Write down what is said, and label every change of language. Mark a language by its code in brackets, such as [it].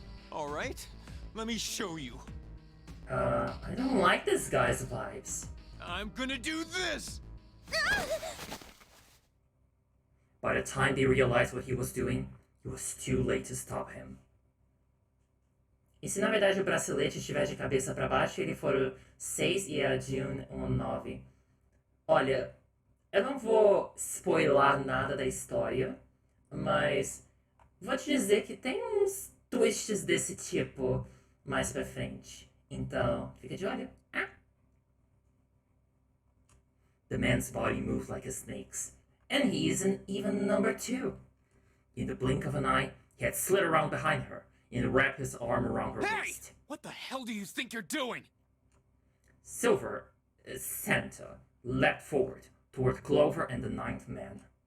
[en] All right, let me show you. I don't like this guy's vibes. I'm gonna do this! By the time they realized what he was doing, it was too late to stop him. [pt] E se na verdade o bracelete estiver de cabeça para baixo, ele for o 6 e a June 9? Olha, eu não vou spoiler nada da história, mas vou te dizer que tem uns twists desse tipo mais pra frente. Então, fica de olho. Ah. [en] The man's body moved like a snake's, and he isn't even number 2. In the blink of an eye, he had slid around behind her and wrapped his arm around her waist. What the hell do you think you're doing? Silver, Santa, leapt forward toward Clover and the 9th man.